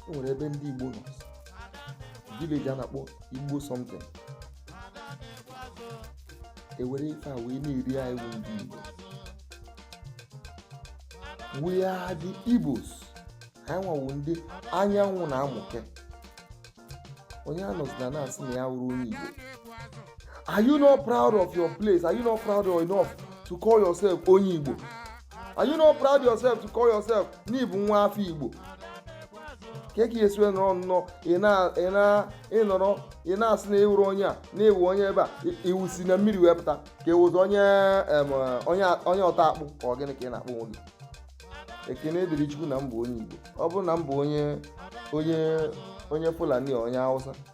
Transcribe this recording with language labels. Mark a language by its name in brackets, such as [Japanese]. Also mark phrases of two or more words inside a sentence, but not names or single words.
[Igbo] E nwere ebe ndị Igbo nọ. Village a na-akpọ Igbo something. E were ife a wee na-eri anyị bụ ndị Igbo. [English] We are the Igbos. [Igbo] Anyị nwa wụ ndị anyanwụ na-amụke. Onye a nọzi na na-asị na ya wụrụ onye Igbo. [English] Are you not proud of your place? Are you not proud enough to call yourself [Igbo] onye Igbo? [English] Are you not proud yourself to call yourself [Igbo] na ị bụ nwa afọ Igbo? Ka ka esi wee nọrọ nnọọ, ị na, ị na, ị nọrọ, ị na-asị na ị wụrụ onye a, na ị wụ onye ebe a, ị, ị wụ si na mmiri wee pụta, ka ị wụzi onye, em, onye, onye ọta akpụ, ka ọ gịnị ka ị na-akpọ onwe gị? Ekene dịrị Chukwu na m bụ onye Igbo. Ọ bụrụ na m bụ onye, onye, onye Fulani, onye Hausa.